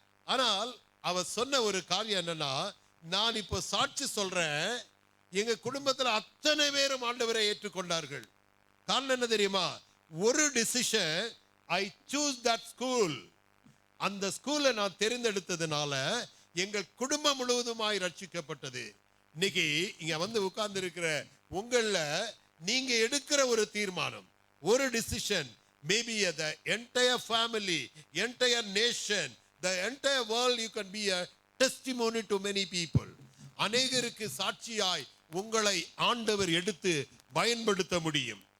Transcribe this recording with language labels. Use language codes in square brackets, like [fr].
[ta] ஆனால் அவர் சொன்ன ஒரு காரியம் என்னன்னா, நான் இப்போ சாட்சி சொல்றேன், எங்க குடும்பத்தில் அத்தனை பேரும் ஆண்டவரை ஏற்றுக்கொண்டார்கள். காரணம் என்ன தெரியுமா? [en] ஒரு decision, I choose that school. [ta] அந்த ஸ்கூலை நான் தெரிந்தெடுத்ததுனால எங்கள் குடும்பம் முழுவதுமாய் ரட்சிக்கப்பட்டது. இன்னைக்கு இங்க வந்து உட்கார்ந்து இருக்கிற உங்கள நீங்க எடுக்கிற ஒரு தீர்மானம், ஒரு decision, [en] maybe the entire family, entire nation, the entire world, you can be a testimony to many people. [ta] அநேகருக்கு சாட்சியாய் உங்களை ஆண்டவர் எடுத்து பயன்படுத்த முடியும்.